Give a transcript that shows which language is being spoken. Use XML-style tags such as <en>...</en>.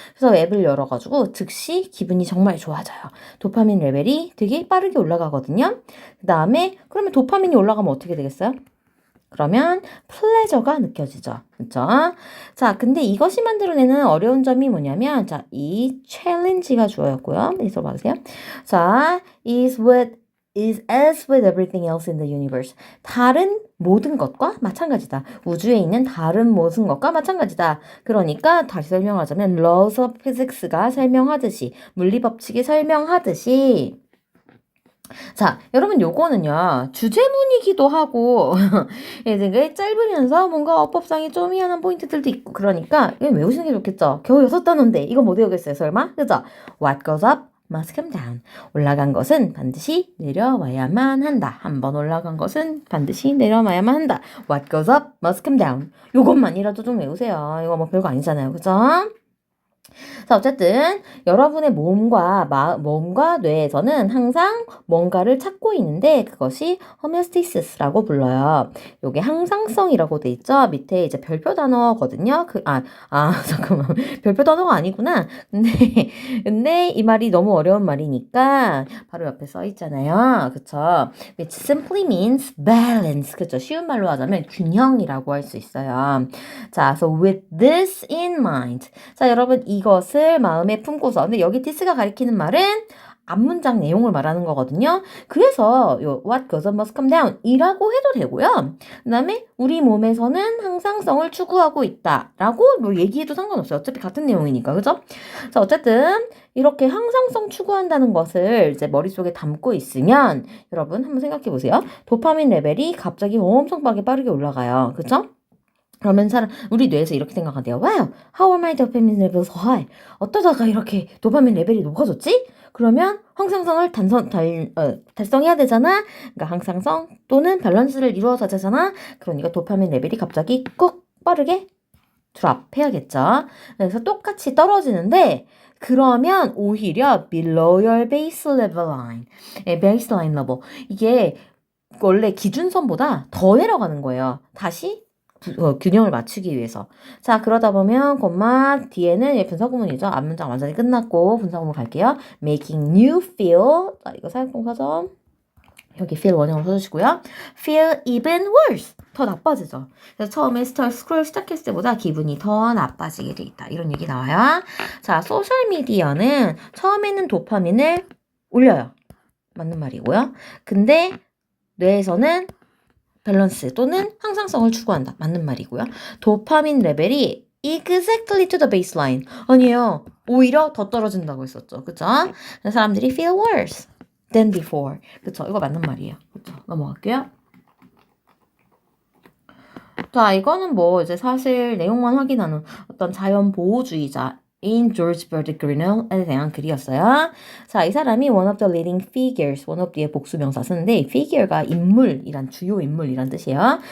<ko>그래서 앱을 열어가지고 즉시 기분이 정말 좋아져요. 도파민 레벨이 되게 빠르게 올라가거든요. 그 다음에 그러면 도파민이 올라가면 어떻게 되겠어요? 그러면 플레저가 느껴지죠. 그렇죠? 자, 근데 이것이 만들어내는 어려운 점이 뭐냐면 자, 이 챌린지가 주어였고요. 여기서 봐주세요. 자,</ko> <en>is as with everything else in the universe.</en> <ko>다른 모든 것과 마찬가지다. 우주에 있는 다른 모든 것과 마찬가지다. 그러니까 다시 설명하자면</ko> <en>laws of physics</en> <ko>가 설명하듯이 물리법칙이 설명하듯이 자, 여러분 요거는요. 주제문이기도 하고 되게 짧으면서 뭔가 어법상에 좀 희한한 포인트들도 있고 그러니까 이거 외우시는 게 좋겠죠. 겨우 6단어인데 이거 못 외우겠어요 설마? 그죠?</ko> <en>What goes up must come down.</en> <ko>올라간 것은 반드시 내려와야만 한다. 한번 올라간 것은 반드시 내려와야만 한다.</ko> <en>What goes up must come down.</en> <ko>요것만이라도 좀 외우세요. 이거 뭐 별거 아니잖아요. 그죠? 자, 어쨌든 여러분의 몸과 뇌에서는 항상 뭔가를 찾고 있는데 그것이 homeostasis라고 불러요. 요게 항상성이라고 돼 있죠. 밑에 이제 별표 단어거든요. 잠깐만. 별표 단어가 아니구나. 근데 이 말이 너무 어려운 말이니까 바로 옆에 써 있잖아요. 그쵸?</ko> <en>Which simply means balance.</en> <ko>그쵸? 쉬운 말로 하자면 균형이라고 할 수 있어요. 자,</ko> <en>so with this in mind.</en> <ko>자, 여러분 이것을 마음에 품고서 근데 여기 this가 가리키는 말은 앞문장 내용을 말하는 거거든요. 그래서 요</ko> <en>what goes up must come down</en> <ko>이라고 해도 되고요. 그 다음에 우리 몸에서는 항상성을 추구하고 있다 라고 뭐 얘기해도 상관없어요. 어차피 같은 내용이니까 그죠? 자, 어쨌든 이렇게 항상성 추구한다는 것을 이제 머릿속에 담고 있으면 여러분 한번 생각해 보세요. 도파민 레벨이 갑자기 엄청 빠르게 올라가요. 그죠? 그러면 우리 뇌에서 이렇게 생각한대요.</ko> <en>Wow, how are my dopamine levels so high?</en> <ko>어떠다가 이렇게 도파민 레벨이 높아졌지? 그러면 항상성을 달성해야 되잖아. 그러니까 항상성 또는 밸런스를 이루어서 되잖아. 그러니까 도파민 레벨이 갑자기 꾹 빠르게 드랍 해야겠죠. 그래서 똑같이 떨어지는데 그러면 오히려</ko> <en>below your base level line, baseline level</en> <ko>이게 원래 기준선보다 더 내려가는 거예요. 다시 균형을 맞추기 위해서. 자, 그러다 보면 뒤에는 분사구문이죠. 앞문장 완전히 끝났고 분사구문 갈게요.</ko> <en>making you feel.</en> <ko>자, 이거 사용동사죠. 여기 feel 원형으로 써주시고요.</ko> <en>feel even worse.</en> <ko>더 나빠지죠. 그래서 처음에 스크롤 시작했을 때보다 기분이 더 나빠지게 돼 있다. 이런 얘기 나와요. 자, 소셜미디어는 처음에는 도파민을 올려요. 맞는 말이고요. 근데 뇌에서는 밸런스 또는 항상성을 추구한다. 맞는 말이고요. 도파민 레벨이</ko> <en>exactly to the baseline.</en> <ko>아니에요. 오히려 더 떨어진다고 했었죠. 그쵸? 사람들이</ko> <en>feel worse than before.</en> <ko>그쵸? 이거 맞는 말이에요. 그쵸? 넘어갈게요. 자, 이거는 뭐 이제 사실 내용만 확인하는 어떤 자연보호주의자 인 조지 버드 그리넬에 대한 글이었어요. 자, 이 사람이</ko> <en>one of the leading figures,</en> <ko>one of the의 복수명사 쓰는데 figure가 인물이란 주요 인물이란 뜻이에요.</ko>